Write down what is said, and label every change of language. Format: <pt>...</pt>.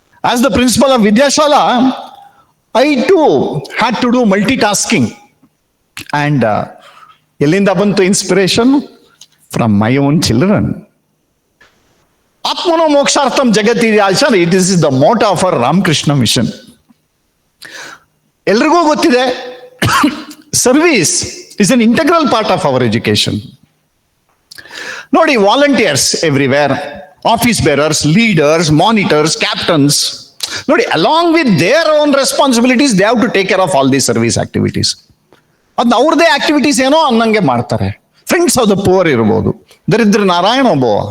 <en>As the principle of ವಿದ್ಯಾಶಾಲಾ, I to had to do multi tasking. And</en> <kn>ಎಲ್ಲಿಂದ ಬಂತು</kn> <en>Inspiration? From my own children.</en> <sa>ಆತ್ಮನೋ ಮೋಕ್ಷಾರ್ಥಂ ಜಗತಿ ಆಚಾರ,</sa> <en>It is the motto of our Ramakrishna Mission.</en> <kn>ಎಲ್ರಿಗೂ ಗೊತ್ತಿದೆ,</kn> <en>Service is an integral part of our education. ನೋಡಿ, volunteers everywhere, office bearers, leaders, monitors, captains. ನೋಡಿ, along with their own responsibilities they have to take care of all the service activities.</en> <kn>ಅದನ್ನ ಅವ್ರದೇ activities ಏನೋ ಅನ್ನಂಗೆ ಮಾಡ್ತಾರೆ.</kn> <en>friends of the poor</en> <kn>ಇರ್ಬೋದು, ದರಿದ್ರ ನಾರಾಯಣ ಒಬ್ಬ.</kn>